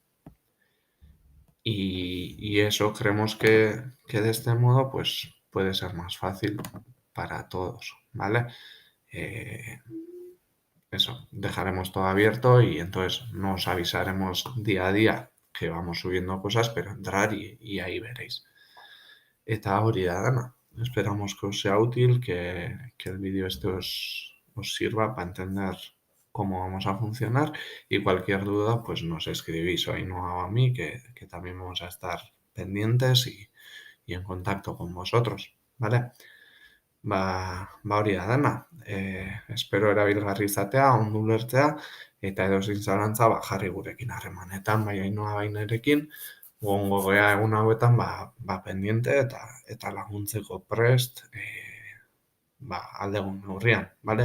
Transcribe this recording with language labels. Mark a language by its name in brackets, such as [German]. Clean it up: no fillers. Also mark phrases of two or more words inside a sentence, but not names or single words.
[Spanish] Y eso creemos que de este modo pues puede ser más fácil para todos, ¿vale? Eh, eso, dejaremos todo abierto y entonces nos avisaremos día a día que vamos subiendo cosas, pero entrar y ahí veréis. [Basque] Eta hori da dana. [Spanish] Esperamos que os sea útil, que el vídeo este os sirva para entender cómo vamos a funcionar y cualquier duda pues nos escribís o a Ainhoa o a mí que también vamos a estar pendientes y en contacto con vosotros, ¿vale? [Basque] Hori da dana. Espero erabilgarri izatea, ondo ulertzea eta edozein zalantza jarri gurekin harremanetan, bai Ainhoa bai nirekin, egongo gea egun hauetan pendiente eta laguntzeko prest ahal dugun neurrian, bale?